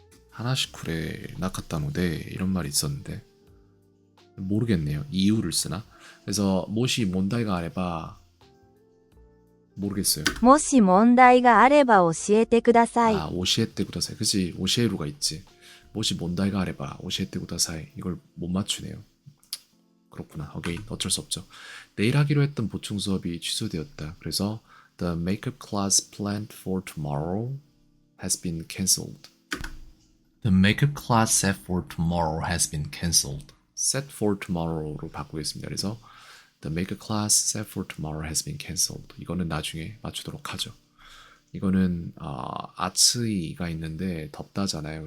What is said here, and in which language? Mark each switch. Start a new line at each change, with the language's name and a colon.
Japanese: 하나시쿠레 나카타노데
Korean: 이런 말이 있었는데 모르겠네요. 이유를 쓰나? 그래서
Japanese: 모시 몬다이가 아레바
Korean: 모르겠어요.
Japanese: もし問題があれば教えてください。 오시에테 구다사이.
Korean: 그치 오시에루가 있지.
Japanese: 모시 몬다이가 아레바 오시에테 구다사이.
Korean: 이걸 못 맞추네요. 그렇구나. 어게인 어쩔 수 없죠. 내일 하기로 했던 보충 수업이 취소되었다. 그래서
English: the makeup class planned for tomorrow has been cancelled. The makeup class set for tomorrow has been cancelled. set for tomorrow로
Korean: 바꾸겠습니다. 그래서
English: the makeup class set for tomorrow has been cancelled.
Korean: 이거는 나중에 맞추도록 하죠. 이거는 아츠이가 있는데 덥다잖아요.